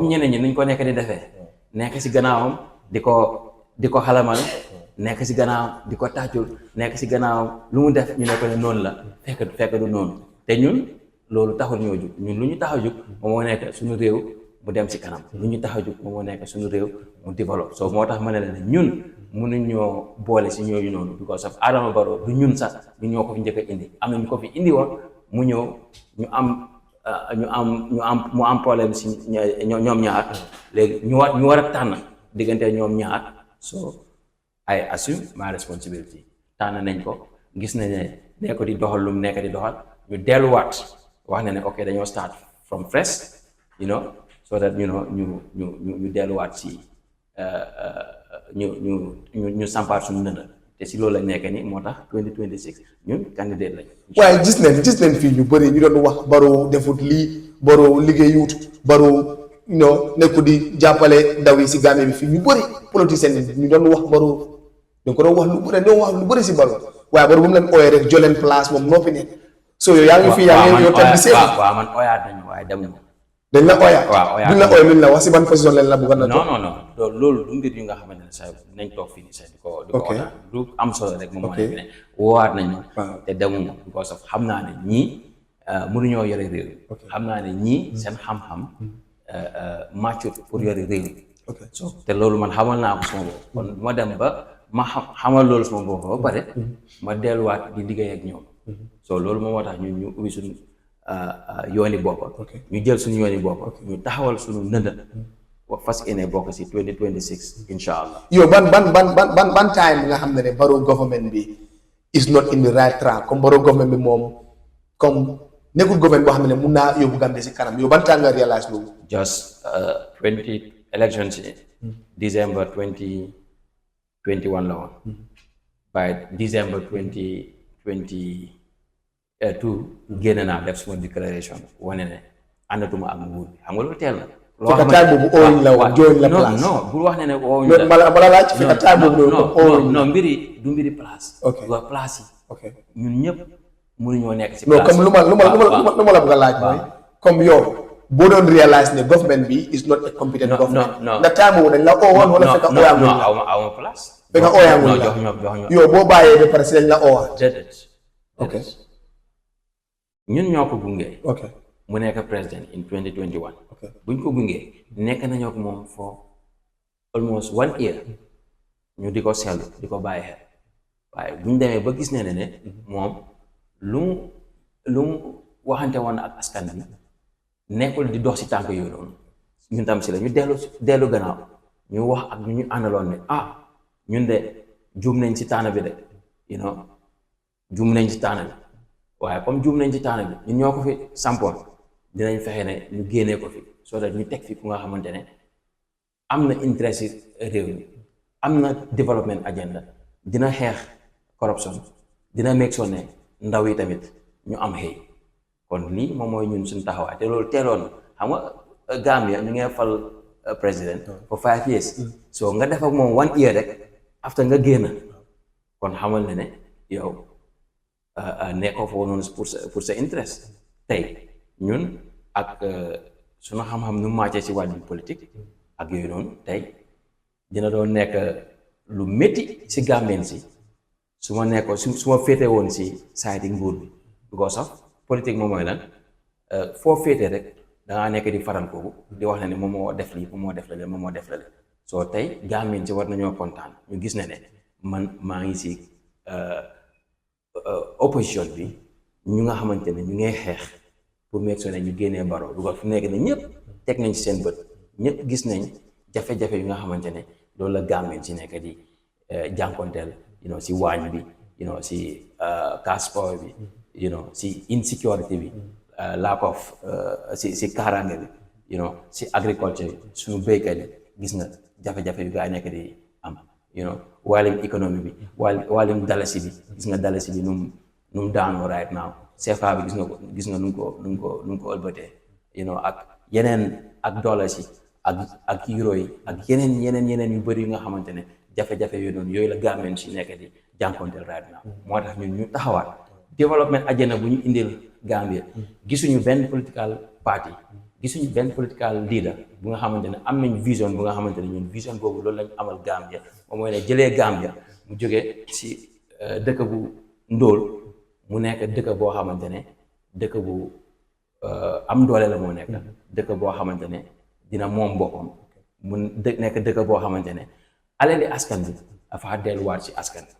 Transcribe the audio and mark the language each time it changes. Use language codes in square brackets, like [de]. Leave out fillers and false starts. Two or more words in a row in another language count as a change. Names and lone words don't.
[wo] ñeneen ñi nuñ ko nekk di defee nekk si gannaawam di ko xalamal nekk si gannaawam di ko tàccul nekk si gannaawam lu mu def ñu ne ko ne noonu la fekk du noonu te ñun loolu taxul ñoo jóg ñun lu ñu tax a jóg moom moo nekk suñu réew mu dem si kanam lu ñu tax a jóg moom moo nekk suñu réew mu développe so moo tax ma ne la ne ñun mënuñ ñoo boole si ñooñu noonu [en] because of [wo] Adama Barrow du ñun sax du ñoo ko fi njëkk a indi am na ñu ko fi indi woon mu ñëw mu am problème si ñoom ñaar léegi ñu war a tànn diggante ñoom ñaar [en] so I assume my responsibility [wo] tànn nañ ko gis nañ ne nee ko di doxal lu mu nekk di doxal ñu delluwaat wax na ne ok dañoo [en] start from fresh so that [wo] ñu delluwaat si ñu sampaat suñu ndënd te si loolu lañ nekk ni moo tax 2026 ñun candidate lañ. waaye gis nañ fii ñu bëri ñu doon wax Barrow defut lii Barrow liggéeyut Barrow nekku di jàppale ndaw yi si Gambie bi fii ñu bëri politiciens yi ñu doon wax Barrow dañ ko doon wax lu bëri si Barrow waaye Barrow bu mu leen ooyee rek joleen place moom noppi ne so yow yaa ngi fi yaa ngi yow tam di seet waaw man ooyaat nañu waaye demuñu dañ la ooyaat waaw buñ la ooyee luñ la wax si ban position leen la bëgg na non loolu du mbir yu nga xamante ne sax nañ toog fii nii sax di ko ooyaat du am solo rek moom moo nekk ne woowaat nañu te demuñu [en] because of [wo] xam naa ne ñii mënuñoo yore réew xam naa ne ñii seen xam-xam màccut pour yore réew te loolu man xamal naa ko sama bopp kon ma dem ba ma xamal loolu sama bopp ba pare ma delluwaat di liggéey ak ñoom so loolu moom moo tax ñu ubbi suñu yooni bopp ñu jël suñu yooni bopp ñu taxawal suñu ndënd fas yéene bokk si 2026 incha allah. yow ban time nga xam ne Barrow government bi [en] is not in the right track [wo] comme Barrow government bi moom comme nekkul government boo xam ne mun naa yóbbu Gambie si kanam yow ban time nga réalise loolu. [en] just 20 elections December 2021 [wo] la woon. [en] by December 2022 [wo] génn naa def suma déclaration wane ne àndatuma ak nguur bi xam nga loolu teel na. loo xam ne time boobu ooñ la woon jooñ la place non bul wax ne ooñ la bala laaj fi time boobu non mbiri du mbiri place. ok waa place yi. ñun ñëpp mënuñoo nekk si place non comme lu ma la bëgg a laaj mooy comme yow boo doon réalise ne government bi [en] is not a competent government. [wo] ndax time boobu dañ la oowoon wala fekk ooyaangul la aw ma place. fekk ooyaangul la yow boo bàyyee ba pare si dañ la oowaat. déedéet. ok ñun ñoo ko gunge. ok mu nekk président in 2021. ok buñ ko gunge nekk nañoo ko moom [en] for almost 1 year [wo] ñu di ko seetlu di ko bàyyi xel waaye buñ demee ba gis ne moom lu mu waxante woon ak askan bi nekkul di dox si tànk yooyu noonu ñun tam si la ñu dellu gannaaw ñu wax ak ñu àndaloon ne ñun de juum nañ si taana bi de juum nañ si taana bi waaye comme juum nañ ci taana bi ñun ñoo ko fi sampoon dinañ fexe ne ñu génnee ko fi [en] soo that [wo] ñu teg fi ku nga xamante ne am na intérêt si réew mi am na [en] development agenda [wo] dina xeex corruption dina [en] make sure [wo] ne ndaw yi tamit ñu am xëy kon lii moom mooy ñun suñu taxawaay te loolu teeloon xam nga Gambia ñu ngi fal président [en] for 5 [wo] years so nga def ak moom 1 year rek after nga génn kon xamal ne yow nekkoo foofu noonu pour sa interest tey ñun ak sunu xam-xam nu màccee ci wàllu politique ak yooyu noonu tey dina doon nekk lu métti ci Gambien si su ma nekkoon su ma féete woon ci sayti nguur bi [en] because of [wo] politique moom mooy lan foo féete rek dangaa nekk di faral kooku di wax ne moom moo def lii moom moo def la moom moo def la soo tey Gambien si war nañoo kontaan ñu gis ne man maa ngi ci opposition bi ñu nga xamante ne ñu ngay xeex pour [en] make sure [wo] ne ñu génnee Barrow du ko fu nekk ne ñëpp teg nañ ci seen bët ñëpp gis nañ jafe-jafe yu nga xamante ne loolu la Gambien si nekk di jànkonteel si waañ bi si transport bi si insecurity bi [en] lack of [wo] si kaaraange bi si agriculture bi suñu béykat yi gis nga jafe-jafe yu gaa yi nekk di am wàllum économie bi wàllum dalasi bi gis nga dalasi bi nu mu daanoo [en] right now [wo] CFA bi gis nga nu mu ko ëlbatee ak yeneen ak dollars yi ak euro yi ak yeneen yu bëri yu nga xamante ne jafe-jafe yooyu noonu yooyu la Gambien si nekk di jànkonteel [en] right now [wo] moo tax ñun ñu taxawaat développement agenda bu ñu indil Gambia gisuñu benn [en] political party [wo] gisuñu benn [en] political leader [wo] bu nga xamante ne am nañ vision bu nga xamante ne ñun vision boobu loolu lañ amal Gambia moom mooy ne jëlee Gambia mu jógee si dëkk bu ndóol mu nekk dëkk boo xamante ne dëkk bu am doole la moo nekk dëkk boo xamante ne dina moom boppam mu nekk dëkk boo xamante ne alali askan bi dafa delluwaat si askan bi.